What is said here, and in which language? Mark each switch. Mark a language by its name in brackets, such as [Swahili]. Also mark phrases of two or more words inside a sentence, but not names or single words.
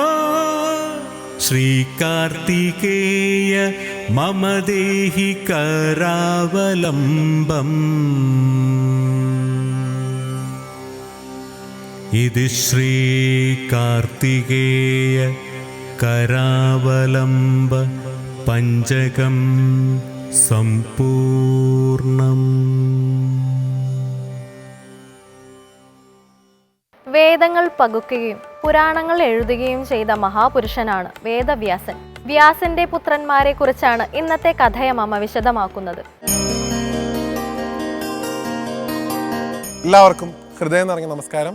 [Sanskrit] श्रीकार्तिकेय मम देहि करावलम्बम् इति श्रीकार्तिकेय करावलम्ब पञ्चकं सम्पूर्णम्. [Malayalam] വേദങ്ങൾ പകുക്കുകയും പുരാണങ്ങൾ എഴുതുകയും ചെയ്ത മഹാപുരുഷനാണ് വേദവ്യാസൻ. വ്യാസന്റെ പുത്രന്മാരെ കുറിച്ചാണ് ഇന്നത്തെ കഥയമമ്മ വിശദമാക്കുന്നത്. എല്ലാവർക്കും ഹൃദയം നിറഞ്ഞ നമസ്കാരം.